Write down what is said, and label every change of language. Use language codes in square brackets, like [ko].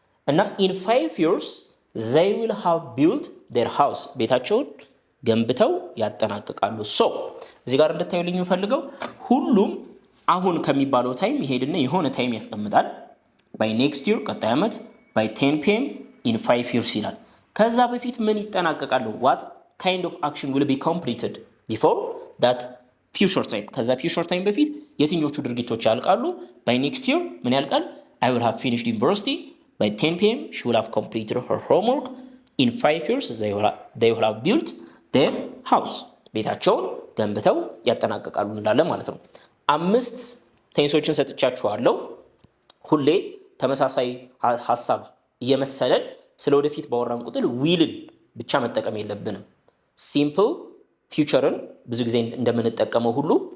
[am] እና [en] in 5 years they will have built their house [am] ቤታቸውን ገንብተው ያጠናቅቃሉ። ሶ እዚህ ጋር እንድታዩልኝ የምፈልገው ሁሉም አሁን ከሚባለው ታይም ይሄድና የሆነ ታይም ያስቀምጣል። [en] by next year [am] ቀጣይ ዓመት [en] by 10 pm in 5 years [am] ይላል። ከዛ በፊት ምን ይጠናቀቃሉ? [en] what kind of action will be completed before that future time [am] ከዛ future time በፊት የትኞቹ ድርጊቶች ያልቃሉ? [en] by next year [am] ምን ያልቃል? [en] I will have finished university by 10 pm she will have completed her homework in 5 years they will have built their house [am] ቤታቸውን ገንብተው ያጠናቀቃሉ እንላለን ማለት ነው። 5 ቴንሶችን ሰጥቻችኋለሁ። ሁሌ ተመሳሳይ ሐሳብ እየመሰለን ስለወደፊት ባወራን ቁጥር ዊልን ብቻ መጠቀም የለብንም። ሲምፕል ፊውቸርን ብዙ ጊዜ እንደምንጠቀመው ሁሉ